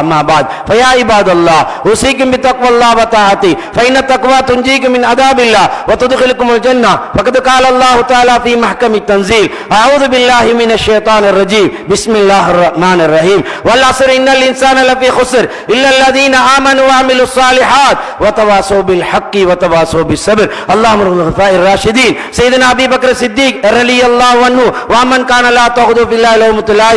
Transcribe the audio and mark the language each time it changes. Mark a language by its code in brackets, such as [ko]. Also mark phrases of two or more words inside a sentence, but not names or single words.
[ar] أما بعد فيا عباد الله أوصيكم بتقوى الله وطاعته فإن التقوى تنجيكم من عذاب الله وتدخلكم الجنة. ஃபகத் قال الله تعالى في محكم التنزيل أعوذ بالله من الشيطان الرجيم بسم الله الرحمن الرحيم والعصر إن الإنسان لفي خسر إلا الذين آمنوا وعملوا الصالحات وتواصوا بالحق وتواصوا بالصبر. اللهم ارحم الخلفاء الراشدين سيدنا أبي بكر الصديق رضي الله عنه ومن كان لا تأخذ في الله لومة لائم.